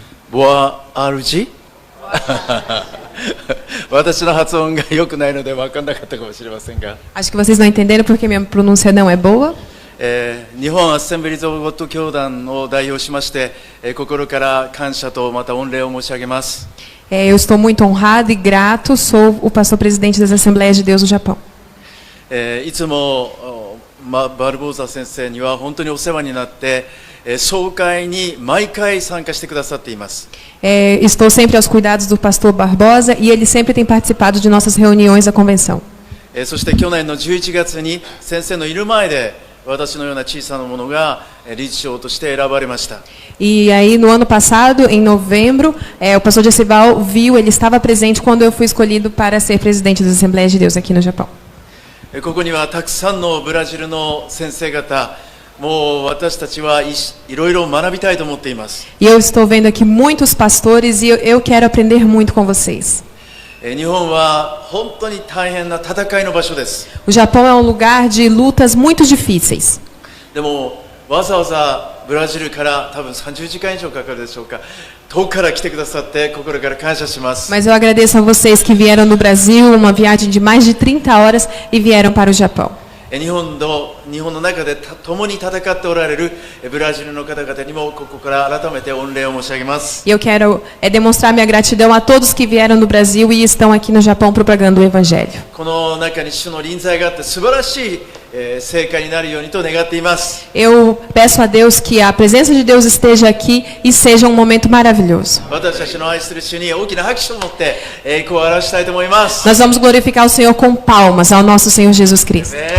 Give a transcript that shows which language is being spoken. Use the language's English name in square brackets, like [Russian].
[Japanese] ボアアルジ私の発音が良くないので分かんなかったかもしれませんが、 [Portuguese] Acho que vocês não entenderam porque minha pronúncia não é boa. [Japanese] 日本アッセンブリーズ・オブ・ゴッド教団を代表しまして、心から感謝とまた御礼を申し上げます。 [Portuguese] Eu estou muito honrado e grato, sou o pastor-presidente das Assembleias de Deus no Japão. [Japanese] いつもバルボーザ先生には本当にお世話になって、総会に毎回参加してくださっています。 [Portuguese] Estou sempre aos cuidados do pastor Barbosa e ele sempre tem participado de nossas reuniões da convenção. [Japanese] そして去年の11月に先生のいる前で私のような小さなものが理事長として選ばれました。 [Portuguese] E aí no ano passado, em novembro, o pastor Jessival viu, ele estava presente quando eu fui escolhido para ser presidente das Assembleias de Deus aqui no Japão. [Japanese] ここにはたくさんのブラジルの先生方、もう私たちはいろいろ学びたいと思っています。 [Portuguese] E eu estou vendo aqui muitos pastores e eu quero aprender muito com vocês. [Japanese] 日本は本当に大変な戦いの場所です。 [Portuguese] O Japão é um lugar de lutas muito difíceis. [Japanese] でもわざわざブラジルから多分30時間以上かかるでしょうか。遠くから来てくださって心から感謝します。 [Portuguese] Mas eu agradeço a vocês que vieram do Brasil, uma viagem de mais de 30 horas e vieram para o Japão. [Japanese] 日本の中で共に戦っておられるブラジルの方々にもここから改めて御礼を申し上げます。 [Portuguese] E eu quero demonstrar minha gratidão a todos que vieram do Brasil e estão aqui no Japão propagando o Evangelho. [Japanese] この中に主の臨在があって素晴らしい成果になるようにと願っています。 [Portuguese] Eu peço a Deus que a presença de Deus esteja aqui e seja um momento maravilhoso. [Japanese] 私たちの愛する主に大きな拍手を持って栄光を表したいと思います。 [Portuguese] Nós vamos glorificar o Senhor com palmas ao nosso Senhor Jesus Cristo.